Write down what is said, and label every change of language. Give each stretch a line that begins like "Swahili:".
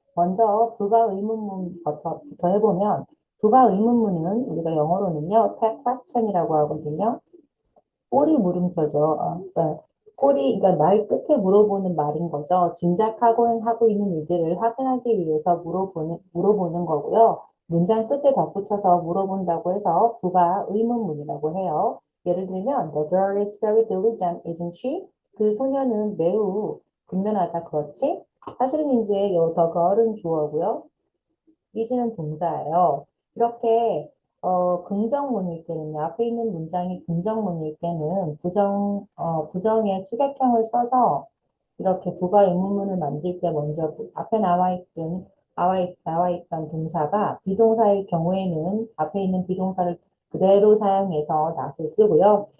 Korean: 먼저 부가 의문문부터 해보면 부가 의문문은 우리가 영어로는요, tag question이라고 하거든요. 꼬리 물음표죠. 그러니까 그러니까 말 끝에 물어보는 말인 거죠. 짐작하고 하고 있는 일들을 확인하기 위해서 물어보는 거고요. 문장 끝에 덧붙여서 물어본다고 해서 부가 의문문이라고 해요. 예를 들면,
English: The girl is very diligent, isn't she?
Korean: 그 소녀는 매우勤勉하다, 그렇지? 사실은 이제 요 the girl은 주어고요. is는 동사예요. 이렇게 긍정문일 때는요. 앞에 있는 문장이 긍정문일 때는 부정의 추격형을 써서 이렇게 부가 의문문을 만들 때 먼저 앞에 나와 있던 동사가 비동사일 경우에는 앞에 있는 비동사를 그대로 사용해서 not을 쓰고요.